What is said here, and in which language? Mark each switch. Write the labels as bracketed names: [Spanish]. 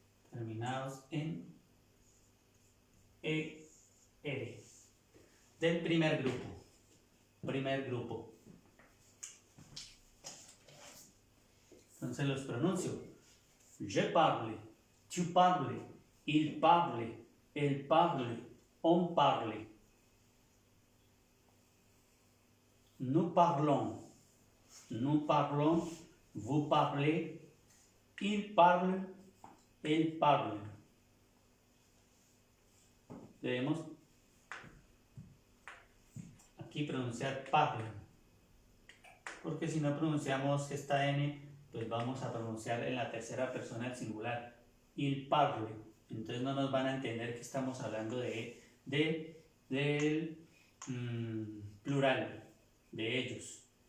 [Spanish] Terminados en ER. Del primer grupo. Primer grupo. Entonces los pronuncio. [French] Je parle, tu parles, il parle, elle parle, on parle. Nous parlons, vous parlez, il parle, elle parle. [Spanish] Debemos aquí pronunciar parle, porque si no pronunciamos esta N, pues vamos a pronunciar en la tercera persona del singular, [French] il parle. [Spanish] Entonces no nos van a entender que estamos hablando del plural, de ellos.